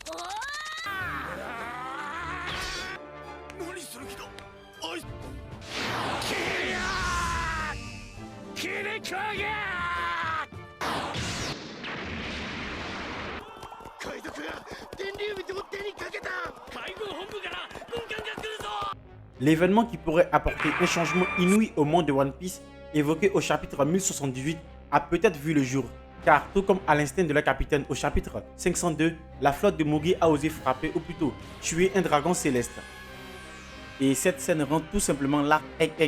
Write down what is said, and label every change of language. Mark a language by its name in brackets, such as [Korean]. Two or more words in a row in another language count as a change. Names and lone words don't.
[Japanese] 何する気だ。おい。キリアー。キリコゲー。海賊が天竜人を手にかけた。海軍本部から軍艦が来るぞ。 [French] L'événement qui pourrait apporter un changement inouï au monde de One Piece, évoqué au chapitre 1078, a peut-être vu le jour. Car tout comme à l'instinct de leur capitaine au chapitre 502, la flotte de Mugi a osé frapper, ou plutôt tuer un dragon céleste. Et cette scène rend tout simplement l'arc incroyable.